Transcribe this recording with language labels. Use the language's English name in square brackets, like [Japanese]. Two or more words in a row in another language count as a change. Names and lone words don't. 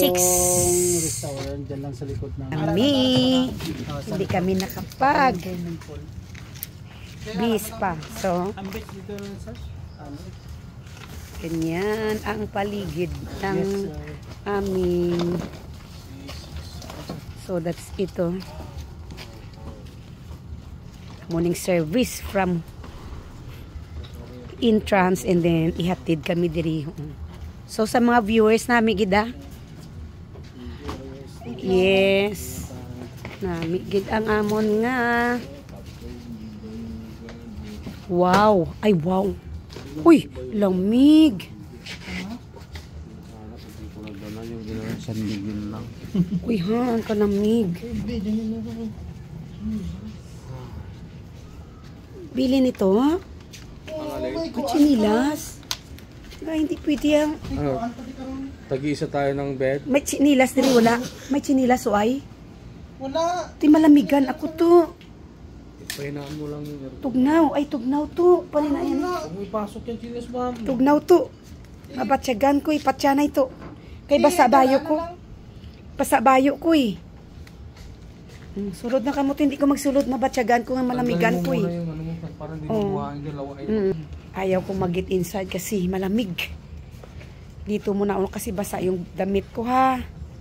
[Filipino] restaurant dyan lang sa likod ng hindi kami nakapag bis pa. So ganyan ang paligid ng aming [English] so that's [Filipino] ito [English] morning service from entrance and then [Filipino] ihatid kami diri. [Hiligaynon] So sa mga viewers nami gida. Yes. Nami gid ang amon nga. Wow, ay wow. [Filipino] Uy, lamig. Uy ha, ang kalamig. Bili nito. Chinilas. Ay, hindi pwede yan. Tag-iisa tayo ng bed. [Hiligaynon] May chinilas diri wala. May chinilas o ay? wala. Ti malamigan ako to. [Filipino] Pahinaan mo lang yung [Hiligaynon] Tugnaw. Ay, tugnaw to. Palina yan. [Filipino] Ipasok yung chiles ma'am. [Hiligaynon] Tugnaw to. Mabatyagan ko. Ipatyanay to. Kay basa bayo ko. Basa bayo ko eh. Sulod na kamot. [Filipino] Hindi ko [Hiligaynon] magsulod. Mabatyagan ko nga malamigan ko eh. [Filipino] Parang hindi mo Ayaw ko mag- [English] get inside [Filipino] kasi malamig. Dito muna ako kasi basa yung damit ko ha.